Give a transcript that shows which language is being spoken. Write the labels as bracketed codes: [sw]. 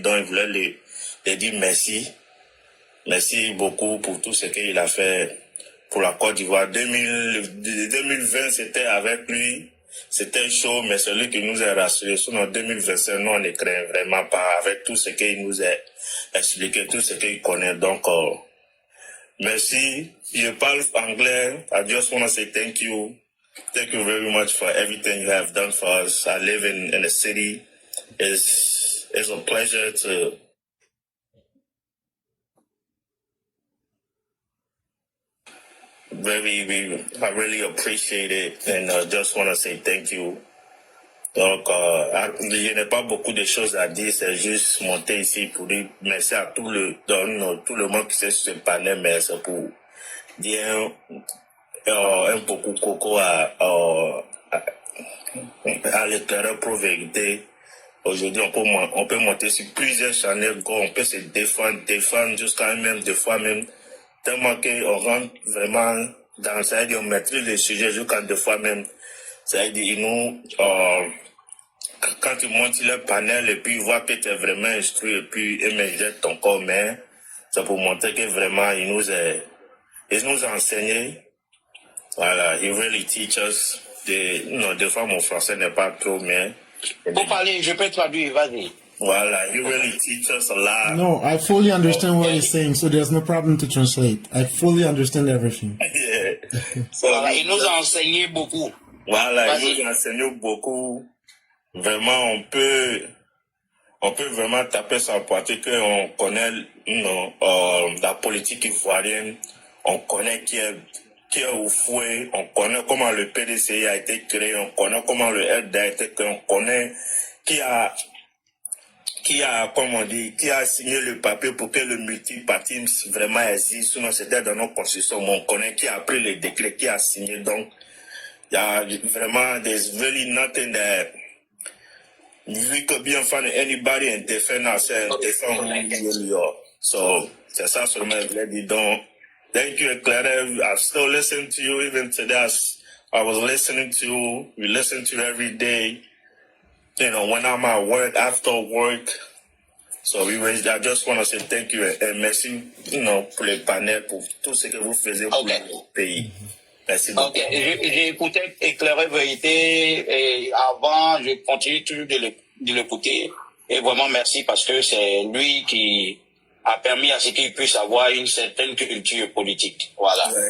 [fr] Donc, il voulait lui dire merci. Merci beaucoup pour tout ce qu'il a fait pour la Côte d'Ivoire. 2020, c'était avec lui. C'était chaud, mais celui qui nous a rassuré sur notre 2025, nous, on ne craint vraiment pas avec tout ce qu'il nous a expliqué, tout ce qu'il connaît. Donc, merci. Je parle anglais. [en] I just want to say thank you. Thank you very much for everything you have done for us. I live in a city. It's a pleasure to I really appreciate it, and I just want to say thank you. [fr] Donc, je n'ai pas beaucoup de choses à dire, c'est juste monter ici pour dire merci à tout le monde qui est sur ce panel, mais c'est pour dire un beaucoup coco à l'éclaireur pro vérité. Aujourd'hui, on peut monter sur plusieurs channels, on peut se défendre jusqu'à même, des fois même, tellement qu'on rentre vraiment dans, ça veut dire, on maîtrise le sujet jusqu'à des fois même, ça veut dire, quand tu montes sur le panel et puis ils voient que tu es vraiment instruit et puis ils mettent ton corps, mais c'est pour montrer que vraiment, ils nous ont enseigné. Voilà, [en] he really teach us. [fr] Des fois, mon français n'est pas trop, mais... Pour parler, je peux traduire, vas-y. Voilà, [en] you really teach us a lot. No, I fully understand what you're saying, so there's no problem to translate. I fully understand everything. Yeah. So, [fr] Voilà, il nous a enseigné beaucoup. Voilà, il nous a enseigné beaucoup. Vraiment, on peut vraiment taper sur la poitrine qu'on connaît la politique ivoirienne, on connaît qui est au fouet, on connaît comment le PDCI a été créé, on connaît comment le LD a été créé, on connaît qui a signé le papier pour que le multipartisme vraiment existe, sinon c'était dans nos constitutions, mais on connaît qui a pris les décrets, qui a signé, donc il y a vraiment, [en] there's really nothing that we could be in front of anybody and defend ourselves, defend who we really are. [fr] So, c'est ça seulement je voulais dire. [en] Donc, thank you, Eclair. I've still listened to you even today. I was listening to you. We listen to you every day. You know, when I'm at work, after work. So I just want to say thank you [fr] and merci, pour les panels, pour tout ce que vous faisiez pour le pays. Merci beaucoup. Ok, j'ai écouté Éclairer Vérité et avant, je continue toujours de l'écouter. Et vraiment merci parce que c'est lui qui a permis à ce qu'il puisse avoir une certaine culture politique. Voilà.